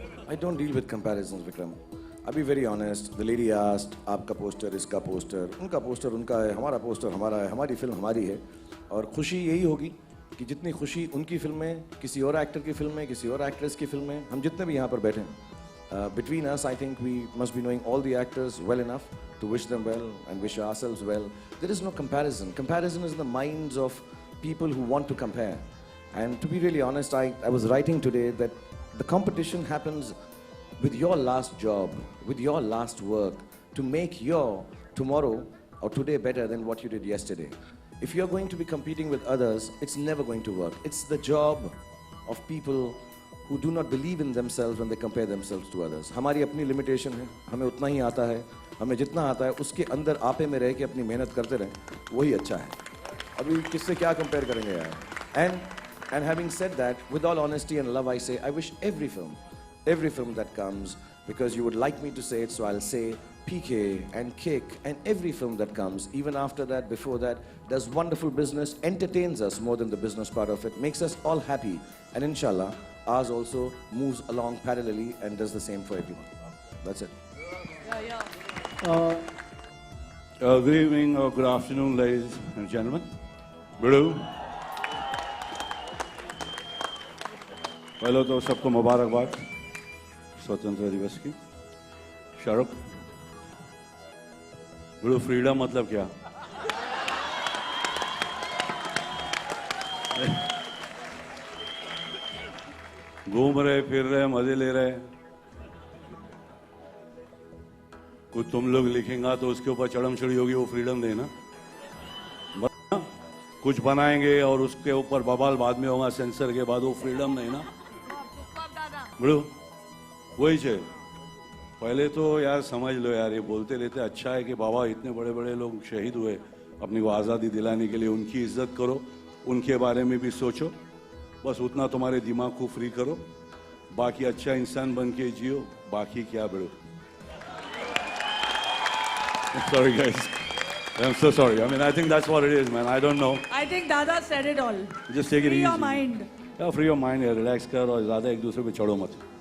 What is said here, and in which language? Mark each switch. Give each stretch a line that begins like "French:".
English: I don't deal with comparisons
Hindi: Vikram. अभी
English: very honest, the lady asked
Hindi: आपका poster, इसका poster, उनका पोस्टर उनका है, हमारा पोस्टर हमारा है, हमारी फिल्म हमारी है। और खुशी यही होगी कि जितनी खुशी उनकी फिल्म में, किसी और एक्टर की फिल्म में, किसी और एक्ट्रेस की फिल्म में, हम जितने भी यहाँ पर बैठे हैं,
English: between us, I think we must be knowing all the actors well enough to wish them well and wish ourselves well. There is no comparison. Comparison is in the minds of people who want to compare. And to be really honest, I was writing today that the competition happens with your last job, with your last work, to make your tomorrow or today better than what you did yesterday. If you're going to be competing with others, it's never going to work. It's the job of people who do not believe in themselves when they compare themselves to others.
Hindi: हमारी अपनी limitation है, हमें उतना ही आता है, हमें जितना आता है उसके अंदर आपे में रह के अपनी मेहनत करते रहें, वही अच्छा है। अभी किससे क्या कंपेयर करेंगे यार।
English: And having said that, with all honesty and love, I say I wish every film that comes, because you would like me to say it, so I'll say PK and Kick and every film that comes, even after that, before that, does wonderful business, entertains us more than the business part of it, makes us all happy. And inshallah, ours also moves along parallelly and does the same for everyone. That's it. Good evening or good afternoon, ladies and gentlemen. Bidu.
Hindi: पहले तो सबको मुबारकबाद स्वतंत्रता दिवस की. Shahrukh, बिडू freedom मतलब क्या? घूम रहे, फिर रहे, मजे ले रहे. कुछ तुम लोग लिखेंगा तो उसके ऊपर चढ़म चढ़ी होगी, वो फ्रीडम देना. कुछ बनाएंगे और उसके ऊपर बवाल बाद में होगा सेंसर के बाद, वो फ्रीडम नहीं ना. बड़ो वही है. पहले तो यार समझ लो यार, ये बोलते रहते अच्छा है कि बाबा इतने बड़े बड़े लोग शहीद हुए अपनी को आज़ादी दिलाने के लिए, उनकी इज्जत करो, उनके बारे में भी सोचो. बस उतना तुम्हारे दिमाग को फ्री करो, बाकी अच्छा इंसान बन के जियो, बाकी क्या.
English: बड़ो sorry guys, I'm so sorry. I mean, I think that's what it is, man. I don't know. I think Dada said it all. Just take it Free easy. your mind. Yeah, free your mind. Yeah, relax
Hindi: कर और ज़्यादा एक दूसरे पे चढ़ो मत.